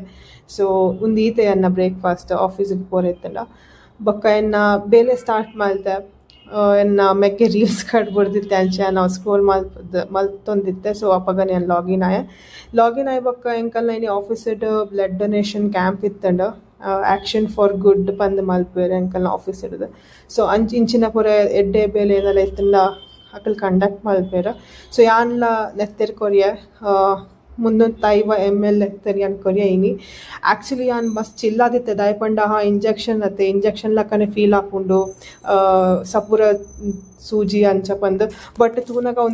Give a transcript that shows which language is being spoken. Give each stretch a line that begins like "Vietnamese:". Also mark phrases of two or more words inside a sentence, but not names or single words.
Tulu: ಸೊ ಉಂದು ಈತೆ ಎನ್ನ ಬ್ರೇಕ್ಫಾಸ್ಟ್ ಆಫೀಸಿಗೆ ಪೋರೆತ್ತಂಡ ಬೊಕ್ಕ ಎನ್ನ ಬೇಲೆ ಸ್ಟಾರ್ಟ್ ಮಲ್ತೆ ಎನ್ನ ಮೆಕ್ಕೆ ರೀಲ್ಸ್ ಕಟ್ ಬಿಡ್ದಿತ್ತೆ ಅಂಚೆ ನಾವು ಸ್ಕ್ರೋಲ್ ಮಲ್ತೊಂದಿತ್ತೆ ಸೊ ಅಪ್ಪಗ ನಾನು ಲಾಗಿನ್ ಆಯ್ ಬೊಕ್ಕ ಎಂಕಲ್ನ ಇನಿ ಆಫೀಸಡ್
English: blood donation camp
Tulu: ಇತ್ತಂಡು ಆ್ಯಕ್ಷನ್ ಫಾರ್ ಗುಡ್ ಪಂದ್ ಮಲ್ಪೇರು ಎಂಕಲ್ನ ಆಫೀಸ್ ಹಿಡ್ದು ಸೊ ಇಂಚಿನ ಪೂರ ಎಡ್ಡೆ ಬೇಲೆ ಏನೆಲ್ಲ ಇತ್ತಂಡ ಅಕಲ್ ಕಂಡಕ್ಟ್ ಮಲ್ಪೇರು ಸೊ ಯಾನ್ಲ ನೆತ್ತೆರ್ ಕೊರಿಯೆ 350 ml ನೆತ್ತೆರ್ ಯಾನ್ ಕೊರಿಯೆ ಇನಿ ಆ್ಯಕ್ಚುಲಿ ಯಾನ್ ಮಸ್ತ್ ಚಿಲ್ಲಾದಿತ್ತೆ ದಯಪಂಡ ಇಂಜೆಕ್ಷನ್ ಲಕ್ಕನೆ ಫೀಲ್ ಆಪುಂಡು ಸಪುರ ಸೂಜಿ ಅಂಚ ಪಂದ್ ಬಟ್ ತೂನಗ ಅವ್ನು